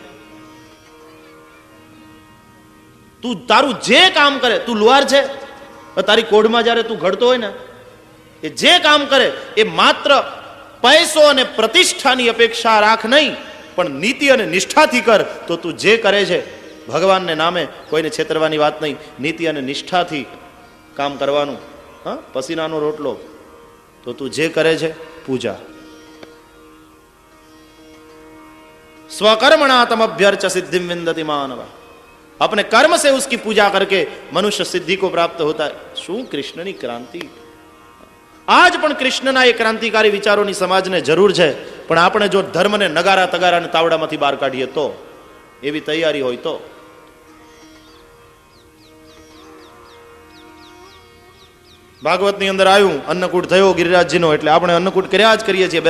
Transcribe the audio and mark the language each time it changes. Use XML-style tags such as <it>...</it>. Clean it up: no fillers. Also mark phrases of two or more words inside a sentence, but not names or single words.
<gu>તું તારું જે કામ કરે, તું લુહાર છે, તારી કોઢમાં જ્યારે તું ઘડતો હોય ને, એ જે કામ કરે એ માત્ર પૈસો અને પ્રતિષ્ઠાની અપેક્ષા રાખ નહીં, પણ નીતિ અને નિષ્ઠાથી કર. તો તું જે કરે છે, ભગવાનને નામે, કોઈને છેતરવાની વાત નહીં, નીતિ અને નિષ્ઠાથી કામ કરવાનું. હા, પસીનાનો રોટલો, તો તું જે કરે છે પૂજા.</gu> <sa>स्वकर्मणा तम अभ्यर्च सिद्धिम विंदति मानव.</sa> <hi>अपने कर्म से उसकी पूजा करके मनुष्य सिद्धि को प्राप्त होता है.</hi> <gu>શું કૃષ્ણની ક્રાંતિ! આજ પણ કૃષ્ણના એ ક્રાંતિકારી વિચારોની સમાજને જરૂર છે, પણ આપણે જો ધર્મને નગારા તગારા અને તાવડામાંથી બહાર કાઢીએ તો, એવી તૈયારી હોય તો. ભાગવતની અંદર આવ્યું, અન્નકૂટ થયો ગિરિરાજજીનો, એટલે આપણે અન્નકૂટ કર્યા જ કરીએ છીએ.</gu>